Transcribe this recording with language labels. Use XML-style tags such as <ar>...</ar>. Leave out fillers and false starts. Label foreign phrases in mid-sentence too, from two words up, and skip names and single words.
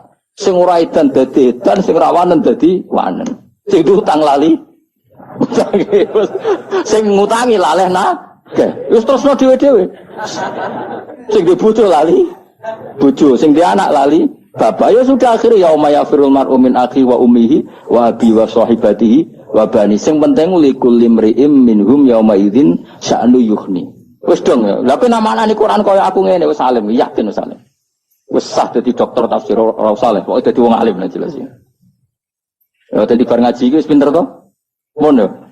<jv>Sing ora edan dadi edan, sing rawanen dadi wanen. Sing utang lali. Sing ngutangi laleh nagih. Wis terusno dhewe-dhewe. Sing di bojo lali bojo, sing di anak lali bapak.</jv> <id>Ya sudah akhirnya</id> <ar>يوم يفر المرء من أخيه وأمه وأبيه وصاحبته وبنيه.</ar> <jv>Sing penting</jv> <ar>لكل امرئ منهم يومئذ شأن يغنيه.</ar> <jv>Wis dong ya. Lah pe namane Quran kaya aku ngene wis alim, yakin wis alim. Wis sah dadi dokter tafsir ora usah le, pokoke dadi wong alim lah jelas ya. Ya dadi bar ngaji iki wis pinter to? Ngono.</jv>